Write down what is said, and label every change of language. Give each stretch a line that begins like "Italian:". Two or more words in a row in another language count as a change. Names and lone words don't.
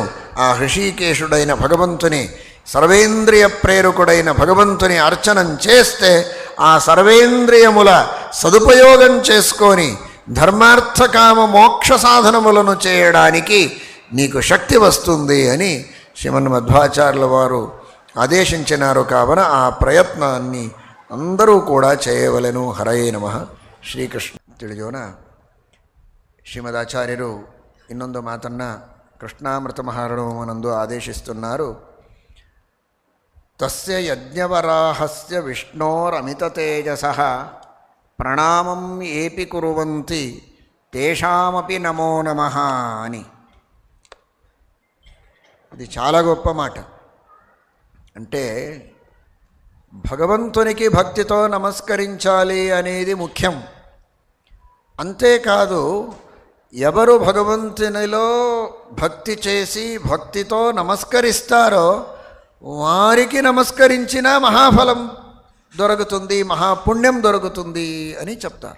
Telugu: ఆ హృషీకేశుడైన భగవంతుని, సర్వేంద్రియ ప్రేరకుడైన భగవంతుని అర్చనం చేస్తే ఆ సర్వేంద్రియముల సదుపయోగం చేసుకొని ధర్మార్థ కామ మోక్ష సాధనములను చేయడానికి నీకు శక్తి వస్తుంది అని శ్రీమన్మధ్వాచార్యుల వారు ఆదేశించినారు. కావున ఆ ప్రయత్నాన్ని అందరూ కూడా చేయవలెను.
Sanskrit: హరయే నమః.
Kannada: ಶ್ರೀಕೃಷ್ಣ ತಿಳಿಯೋಣ. ಶ್ರೀಮದಾಚಾರ್ಯರು ಇನ್ನೊಂದು ಮಾತನ್ನು ಕೃಷ್ಣಾಮೃತ ಮಹಾರಣವನಂದು ಆದೇಶಿಸುತ್ತಾರೆ.
Sanskrit: ತಸ್ಯ ಯಜ್ಞವರಾಹಸ್ಯ ವಿಷ್ಣೋರಮಿತ ತೇಜಸಃ ಪ್ರಣಾಮಂ ಏಪಿ ಕುರುವಂತಿ తేషామపి నమో నమః అని.
Telugu: ఇది చాలా గొప్ప మాట. అంటే భగవంతునికి భక్తితో నమస్కరించాలి అనేది ముఖ్యం. అంతేకాదు, ఎవరు భగవంతునిలో భక్తి చేసి భక్తితో నమస్కరిస్తారో వారికి నమస్కరించిన మహాఫలం దొరుకుతుంది, మహాపుణ్యం దొరుకుతుంది అని చెప్తారు.